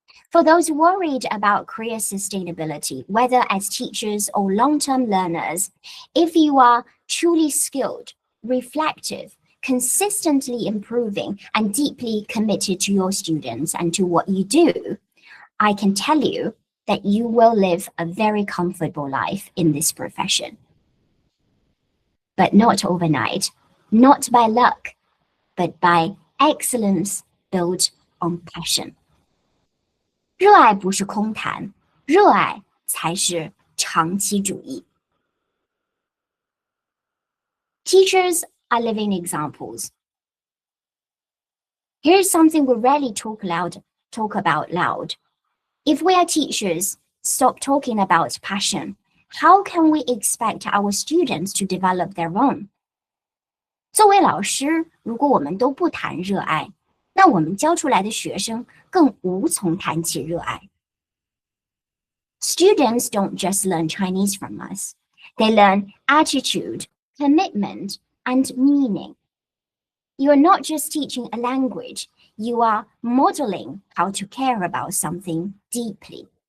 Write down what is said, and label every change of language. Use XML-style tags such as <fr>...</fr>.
<en>For those worried about career sustainability, whether as teachers or long-term learners, if you are truly skilled, reflective, consistently improving, and deeply committed to your students and to what you do, I can tell you that you will live a very comfortable life in this profession. But not overnight, not by luck, but by excellence built on passion.</en> <zh>热爱不是空谈，热爱才是长期主义。</zh> <en>Teachers are living examples. Here's something we rarely talk about loud. If we are teachers, stop talking about passion. How can we expect our students to develop their own?</en> <zh>作为老师，如果我们都不谈热爱，那我们教出来的学生更无从谈起热爱。</zh> <en>Students don't just learn Chinese from us. They learn attitude, commitment, and meaning. You are not just teaching a language, you are modeling how to care about something deeply.</en>